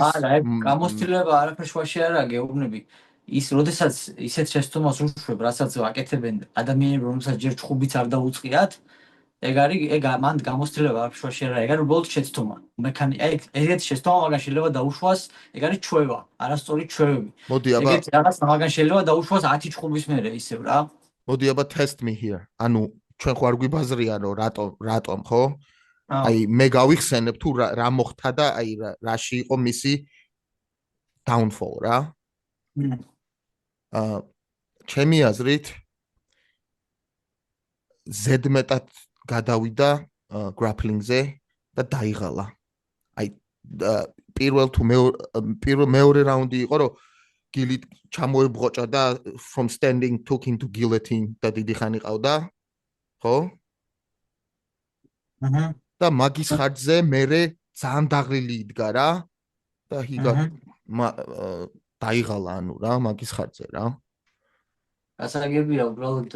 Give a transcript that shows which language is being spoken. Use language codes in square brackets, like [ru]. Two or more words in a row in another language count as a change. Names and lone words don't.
[ka] არა, გამოცდილება არაფერ შუაში არა გეუბნები. ის როდესაც ისეთ შეცდომას უშვებ, რასაც აკეთებენ ადამიანები, რომელსაც ჯერ ჩხუბიც არ დაუწყიათ, ეგ მან გამოცდილება არაფერ შუაში არა, ეგ არის უბრალოდ შეცდომა. ეგეთი შეცდომა მაგან შეიძლება დაუშვას, ეგ არის ჩვევა, არასწორი ჩვევები. მოდი აბა ეგეთი რაღაც მაგან შეიძლება დაუშვას 10 ჩხუბის მერე ისევ რა. მოდი აბა [en] test me here. [ka] ანუ ჩვენ ხო არ გვიბაზრია რომ რატომ ხო? აი მე გავიხსენებ თუ რა მოხდა და აი რაში იყო მისი downfall რა. ჩემი აზრით ზედმეტად გადავიდა grappling-ზე და დაიღალა. აი მეორე რაუნდი იყო რომ გილით ჩამოებღოჭა და [en] from standing took into guillotine [ka] და დიდი ხანი ყავდა. ხო? და მაგის ხარჯზე მერე ძალიან დაღლილი იდგა რა და დაიღალა ანუ რა მაგის ხარჯზე რა. გასაგებია უბრალოდ